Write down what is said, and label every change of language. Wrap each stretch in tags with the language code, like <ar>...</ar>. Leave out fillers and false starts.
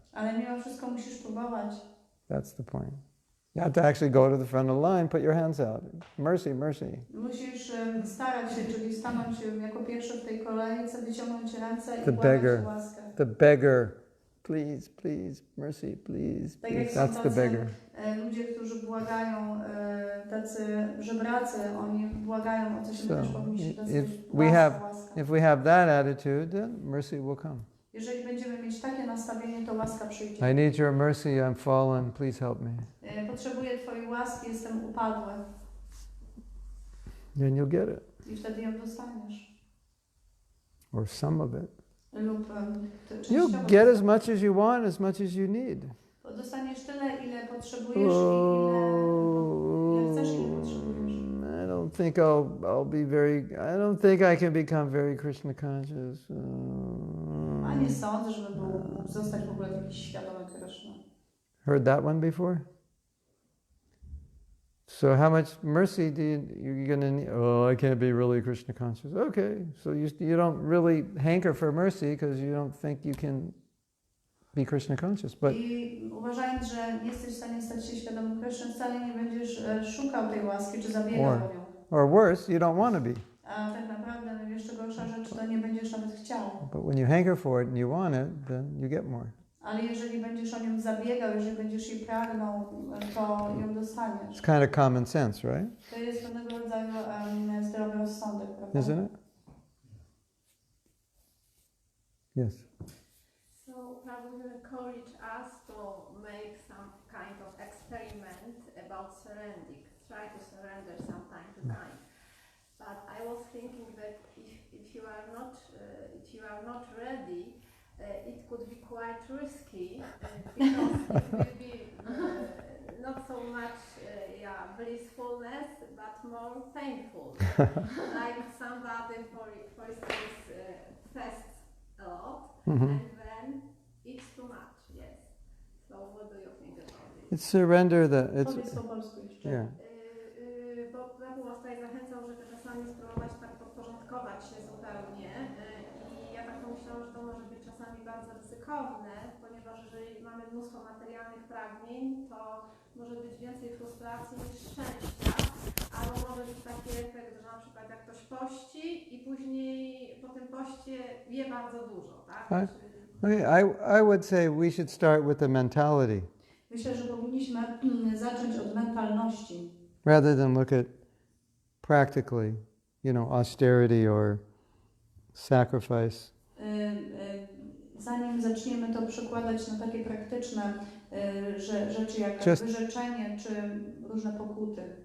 <pl>Ale mimo wszystko musisz próbować.</pl> <en>That's the point. You have to actually go to the front of the line, put your hands out. Mercy, mercy.</en> <pl>Musisz starać się, czyli stanąć jako pierwszy w tej kolejce, wyciągnąć ręce i</pl> <en>The</en> <pl>błagać</pl> <en>beggar.</en> <pl>łaskę.</pl> <en>The beggar. Please, please, mercy, please.</en> <pl>Tak jak</pl> <en>That's the beggar.</en> <pl>Ludzie, którzy błagają, tacy żebracy, oni błagają o coś, my też powinniśmy dać łaska.</pl> <en>If we have that attitude, then mercy will come.</en> <pl>Jeżeli będziemy mieć takie nastawienie, to łaska przyjdzie.</pl> <en>I need your mercy, I'm fallen, please help me.</en> <pl>Potrzebuję Twojej łaski, jestem upadły.</pl> <en>Then you'll get it.</en> <pl>I wtedy ją dostaniesz.</pl> <en>Or some of it.</en> <pl>Lub</pl> <en>You get as much as you want, as much as you need.</en> <pl>Dostaniesz tyle, ile potrzebujesz i ile chcesz, ile potrzebujesz.</pl> <en>I don't think I don't think I can become very Krishna conscious.</en> <pl>A nie sądzę, żeby mógł zostać w ogóle jakiś świadomy Krishna.</pl> <en>Heard that one before? So how much mercy do you're going to need? Oh, I can't be really Krishna conscious. Okay, so you don't really hanker for mercy because you don't think you can be Krishna conscious. But</en> <pl>I uważając, że nie jesteś w stanie stać się świadomym Krishna, wcale nie będziesz szukał tej łaski czy zabiegał o nią.</pl> <en>Or worse, you don't want to be.</en> <pl>A tak naprawdę jeszcze gorsza rzecz, to nie będziesz nawet chciał.</pl> <en>But when you hanker for it and you want it, then you get more.</en> <pl>Ale jeżeli będziesz o nią zabiegał, jeżeli będziesz jej pragnął, to ją dostaniesz.</pl> <en>It's kind of common sense, right?</en> <pl>To jest pewnego rodzaju zdrowy rozsądek, prawda?</pl> <en>Isn't it? Yes. So Prabhu will encourage us to make some kind of experiment about surrendering. Try to surrender some time to time. But I was thinking that if you are not ready, it could be quite risky because it will be not so much blissfulness, but more painful. Like somebody, for instance, fasts a lot and then eats too much. Yes. So what do you think about it? It's surrender</en> <pl>Powiedz po polsku jeszcze.</pl> <en>Yeah.</en> <pl>Bo Prabhu tutaj zachęcał, żeby czasami spróbować tak podporządkować się zupełnie. I ja tak pomyślałam, że to może być czasami bardzo ryzykowne, ponieważ jeżeli mamy mnóstwo materialnych pragnień, to może być więcej frustracji niż szczęścia, albo może być taki efekt, że na przykład jak ktoś pości i później po tym poście je bardzo dużo, tak?</pl> <en>I would say we should start with the mentality.</en> <pl>Myślę, że powinniśmy zacząć od mentalności.</pl> <en>Rather than look at practically, austerity or sacrifice.</en> <pl>Zanim zaczniemy to przekładać na takie praktyczne rzeczy jak wyrzeczenie czy różne pokuty.</pl>